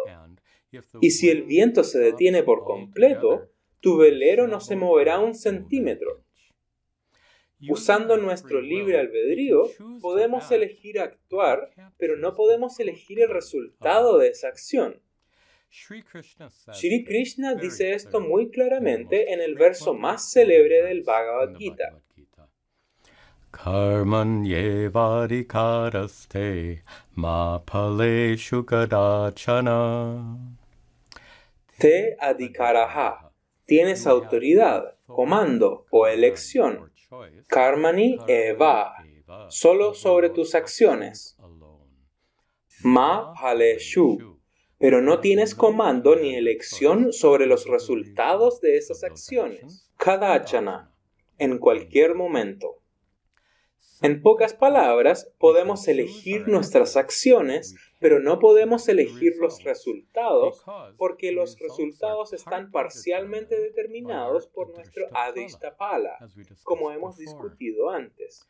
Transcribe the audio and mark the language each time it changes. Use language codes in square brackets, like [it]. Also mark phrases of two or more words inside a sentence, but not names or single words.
[es] Y si el viento se detiene por completo, tu velero no se moverá un centímetro. Usando nuestro libre albedrío, podemos elegir actuar, pero no podemos elegir el resultado de esa acción. Shri Krishna dice esto muy claramente en el verso más célebre del Bhagavad Gita. [sa] कर्मण्येवाधिकारस्ते मा फलेषु कदाचन. ते अधिकारः. [es] Tienes autoridad, comando o elección. [sa] कर्मणि एव. [es] Solo sobre tus acciones. [sa] मा फलेषु. [es] Pero no tienes comando ni elección sobre los resultados de esas acciones. Kadachana. En cualquier momento. En pocas palabras, podemos elegir nuestras acciones, pero no podemos elegir los resultados, porque los resultados están parcialmente determinados por nuestro Adrishtapala, como hemos discutido antes.